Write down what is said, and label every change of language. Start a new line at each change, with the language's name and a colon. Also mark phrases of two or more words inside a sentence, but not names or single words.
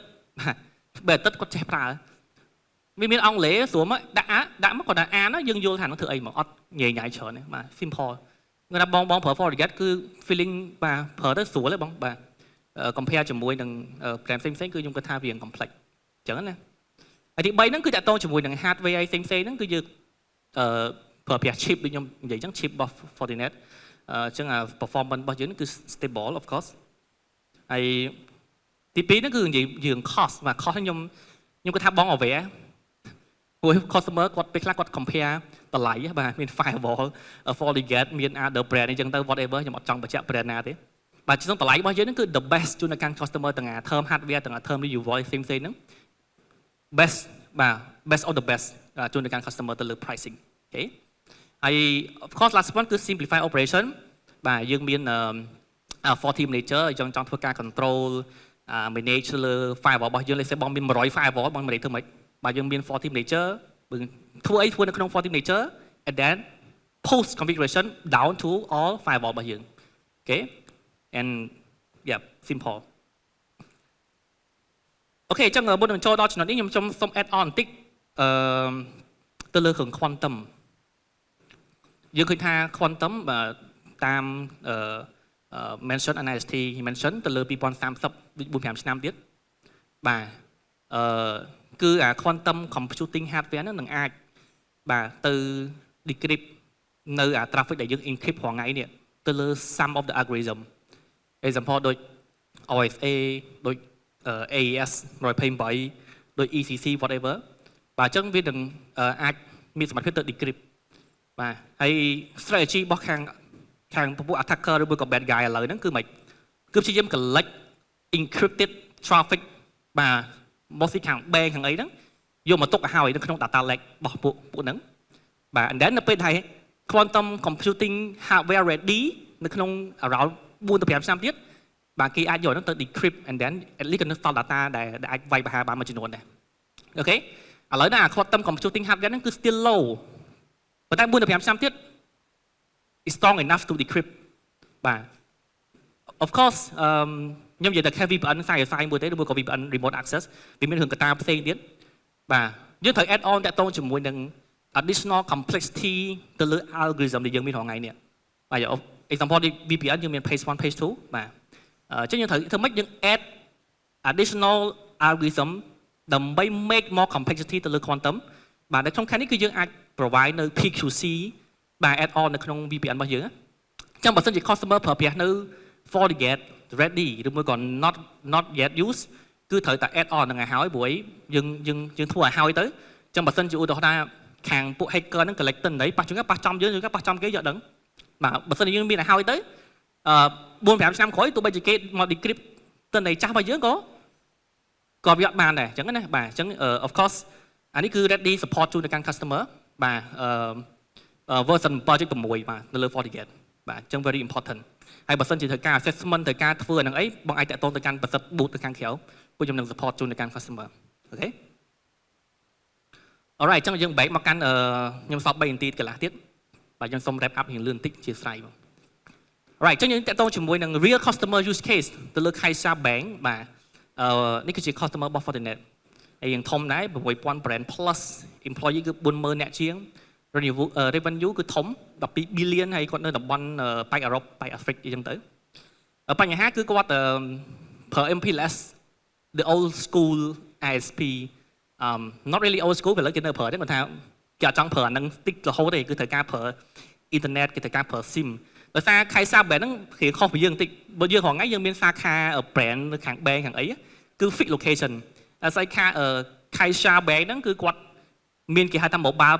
Khmer: បាទ3អាទិត្យគាត់ចេះប្រើវាមានអង់គ្លេសស្រួលមកដាក់មកគាត់ថាអានយើងយល់ថានឹងធ្វើអីមកអត់ញ៉ៃច្រើនទេបាទ simple គាត់ថាបងប្រើ Fortinet គឺ feeling បាទប្រើទៅស្រួលទេបងបាទ compare ជាមួយនឹង brand ផ្សេងគឺខ្ញុំគិតថាវា complex អញ្ចឹងណាហើយ ទី3ហ្នឹងគឺតាក់ទងជាមួយនឹង hardware ផ្សេងហ្នឹងគឺយើងប្រើប្រាស់ chip ដូចខ្ញុំនិយាយអញ្ចឹង chip របស់ Fortinet អញ្ចឹង performance របស់យើងគឺ
English: stable of course
Khmer: ហើយទី2ហ្នឹងគឺនិយាយយើង cost បាទ cost ខ្ញុំគិតថាបង aware ព្រោះ customer គាត់ពេលខ្លះគាត់ compare តម្លៃបាទមាន firewall Fortinet មាន
English: other brand
Khmer: អញ្ចឹងទៅ whatever ខ្ញុំអត់ចង់បញ្ជាក់ brand ណាទេបាទ ជាតម្លៃរបស់យើងហ្នឹងគឺ
English: the best
Khmer: ជូនដល់កាន់ customer ទាំង
English: term hardware
Khmer: ទាំង
English: term UI
Khmer: ផ្សេងហ្នឹង best បាទ best
English: of the best
Khmer: ជូនដល់កាន់ customer ទៅលើ pricing អូខេហើយ
English: of course last one
Khmer: គឺ
English: simplify operation
Khmer: បាទយើងមាន 40 manager យើងចង់ធ្វើការ
English: control manage
Khmer: លើ firewall របស់យើងលេខបងមាន100 firewall បង manage ធ្វើម៉េចបាទយើងមាន 40 manager ធ្វើអីធ្វើនៅក្នុង 40 manager
English: and then post configuration down to all firewall
Khmer: របស់យើងអូខេ
English: and yeah simple
Khmer: អូខេអញ្ចឹងមុននឹងចូលដល់ចំណុចនេះខ្ញុំសូម
English: add on
Khmer: បន្តិចទៅលើគ្រឿង quantum យើងឃើញថា quantum តាម
English: mention NIST mention
Khmer: ទៅលើ2030 4-5 ឆ្នាំទៀតបាទគឺ
English: quantum computing hardware
Khmer: ហ្នឹងនឹងអាចបាទទៅ decrypt នៅ traffic ដែលយើង encrypt រាល់ថ្ងៃនេះទៅលើ
English: some of the algorithm example
Khmer: ដូច OSA ដូច AES 128ដូច ECC whatever បាទអញ្ចឹងវានឹងអាចមានសមត្ថភាពទៅ decrypt បាទហើយ strategy របស់ខាងពពួក attacker ឬមួយក៏
English: bad guy
Khmer: ឥឡូវហ្នឹងគឺមិនគឺព្យាយាម
English: collect encrypted traffic
Khmer: បាទ mostly ខាង bank ខាងអីហ្នឹងយកមកទុកឲ្យនៅក្នុង
English: data lake
Khmer: របស់ពួកហ្នឹងបាទ
English: and then
Khmer: នៅពេលដែល
English: quantum computing hardware ready
Khmer: នៅក្នុង around 4-5 ឆ្នាំទៀតបាទគេអាចយកហ្នឹងទៅ decrypt
English: and then at least
Khmer: ក៏នៅ
English: file data
Khmer: ដែលអាចវាយប្រហារបានមួយចំនួនដែរអូខេឥឡូវណា
English: quantum computing hardware
Khmer: ហ្នឹងគឺ
English: still low
Khmer: ប៉ុន្តែ 4-5 ឆ្នាំទៀត
English: is strong enough to decrypt
Khmer: បាទ
English: of course
Khmer: ខ្ញុំនិយាយតែ VPN ខ្សែរខ្សែមួយទេឬមួយក៏
English: VPN remote access
Khmer: វាមានរឿងកត្តាផ្សេងទៀតបាទយើងត្រូវ
English: add on
Khmer: តាក់ទងជាមួយនឹង
English: additional complexity
Khmer: ទៅលើ algorithm ដែលយើងមានរាល់ថ្ងៃនេះបាទ example VPN យើងមាន
English: page 1 page 2
Khmer: បាទអញ្ចឹងយើងត្រូវធ្វើម៉េចយើង add
English: additional algorithm
Khmer: ដើម្បី
English: make more complexity
Khmer: ទៅលើ quantum បាទនៅក្នុងខាងនេះគឺយើងអាច provide នៅ PQC បាទ
English: add on
Khmer: នៅក្នុង VPN របស់យើងអញ្ចឹងបើសិនជា customer ប្រើប្រាស់នៅ FortiGate ready ឬមួយក៏
English: not yet use
Khmer: គឺត្រូវតែ
English: add on
Khmer: នឹងឲ្យហើយព្រោះយើងធ្វើឲ្យហើយទៅអញ្ចឹងបើសិនជាឧទាហរណ៍ថាខាងពួក hacker ហ្នឹង collect ទិន្នន័យប៉ះជុំប៉ះចំយើងប៉ះចំគេយកដឹងបាទបើសិនជាយើងមានឲ្យហើយទៅ 4-5 ឆ្នាំក្រោយទោះបីជាគេមក decrypt ទិន្នន័យចាស់របស់យើងក៏វាអត់បានដែរអញ្ចឹងណាបាទអញ្ចឹង
English: of course
Khmer: អានេះគឺ
English: ready support
Khmer: ជូនទៅកាន់ customer បាទ version 7.6 បាទនៅលើ FortiGate បាទអញ្ចឹង
English: very important
Khmer: ហើយបើសិនជាត្រូវការ assessment ត្រូវការធ្វើហ្នឹងអីបងអាចតាក់ទងទៅកាន់ប្រសិទ្ធ boot ទៅខាងក្រៅពួកខ្ញុំនឹង support ជូនទៅកាន់ customer អូខេ alright អញ្ចឹងយើង break មកកាន់ខ្ញុំសល់3នាទីកន្លះទៀតបាទយើងសូម
English: wrap up
Khmer: រៀងលឿនបន្តិចជាស្រ័យបង alright អញ្ចឹងយើងតាក់ទងជាមួយនឹង
English: real customer use case
Khmer: ទៅលើ Kaiser Bank បាទនេះគឺជា customer របស់ Fortinet ហើយយើងធំដែរ
English: 6,000 brand plus employee
Khmer: គឺ 40,000 អ្នកជាង revenue គឺធំ12 billion ហើយគាត់នៅតំបន់ប៉ែកអឺរ៉ុបប៉ែកអាហ្វ្រិកអីចឹងទៅបញ្ហាគឺគាត់ប្រើ MPLS
English: the old school ISP not really old school
Khmer: ឥឡូវគេនៅប្រើទេគាត់ថាគេអត់ចង់ប្រើអានឹង stick រហូតទេគឺត្រូវការប្រើ internet គេត្រូវការប្រើ SIM ដោយសារ Kaiser Bank ហ្នឹងគេខុសពីយើងបន្តិចបើយើងរាល់ថ្ងៃយើងមានសាខា brand នៅខាង bank ខាងអីគឺ
English: fix location
Khmer: តែស្អីខា Kaiser Bank ហ្នឹងគឺគាត់មានគេហៅថា mobile